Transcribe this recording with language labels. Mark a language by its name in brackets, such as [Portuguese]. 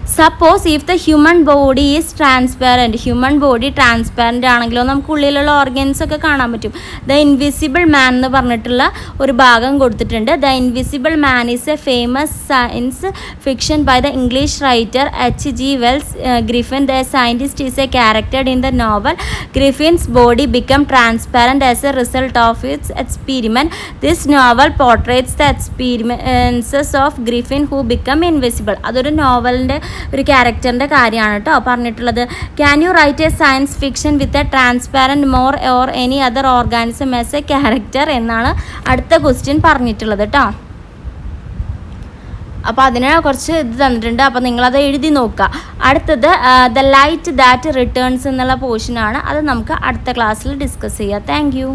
[English] suppose if the human body is transparent, [Malayalam] human body transparent ആണെങ്കിലോ നമുക്ക് ഉള്ളിലുള്ള organs ഒക്കെ കാണാൻ പറ്റും. ദ ഇൻവിസിബിൾ മാൻ എന്ന് പറഞ്ഞിട്ടുള്ള ഒരു ഭാഗം കൊടുത്തിട്ടുണ്ട്. [English] The invisible man is a famous science fiction by the English writer H.G. Wells. Griffin, the scientist, is a character in the novel. Griffin's body became transparent as a result of its experiment. This novel portrays the experiences of Griffin who become invisible. [Malayalam] അതൊരു നോവലിൻ്റെ ഒരു ക്യാരക്ടറിൻ്റെ കാര്യമാണ് കേട്ടോ പറഞ്ഞിട്ടുള്ളത്. [English] can you write a science fiction with a transparent more or any other organism as a character [Malayalam] എന്നാണ് അടുത്ത question പറഞ്ഞിട്ടുള്ളത് കേട്ടോ. അപ്പോൾ അതിന് കുറച്ച് ഇത് തന്നിട്ടുണ്ട്. അപ്പോൾ നിങ്ങളത് എഴുതി നോക്കുക. അടുത്തത് ദ ലൈറ്റ് ദാറ്റ് റിട്ടേൺസ് എന്നുള്ള പോർഷനാണ്. അത് നമുക്ക് അടുത്ത ക്ലാസ്സിൽ ഡിസ്കസ് ചെയ്യാം. താങ്ക്